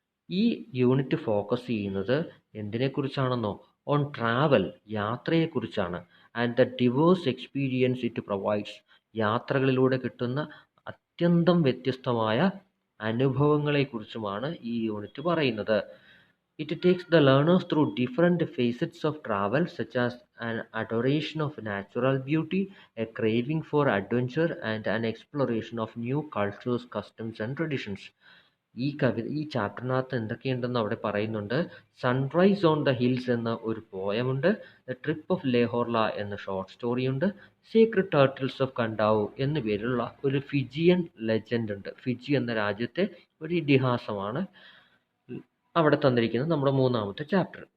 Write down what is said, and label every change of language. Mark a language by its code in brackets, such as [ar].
[ml] ഈ unit focus ചെയ്യുന്നത് എന്തിനെക്കുറിച്ചാണെന്നോ? [en] on travel, [ml] യാത്രയെക്കുറിച്ചാണ്. [en] and the diverse experience it provides, [ml] യാത്രകളിലൂടെ കിട്ടുന്ന അത്യന്തം വ്യത്യസ്തമായ അനുഭവങ്ങളെക്കുറിച്ചുമാണ് ഈ യൂണിറ്റ് പറയുന്നത്. [en] It takes the learners through different facets of travel, such as an adoration of natural beauty, a craving for adventure, and an exploration of new cultures, customs and traditions. [ml] ഈ ചാപ്റ്ററിനകത്ത് എന്തൊക്കെയുണ്ടെന്ന് അവിടെ പറയുന്നുണ്ട്. Sunrise on the hills എന്ന ഒരു പോയമുണ്ട്. The trip of ലേഹോർല എന്ന short സ്റ്റോറിയുണ്ട്. Secret turtles of കണ്ടാവു എന്ന പേരിലുള്ള ഒരു Fijian legend ഉണ്ട്. ഫിജി എന്ന രാജ്യത്തെ ഒരു ഇതിഹാസമാണ് അവിടെ തന്നിരിക്കുന്നത് നമ്മുടെ മൂന്നാമത്തെ ചാപ്റ്റർ.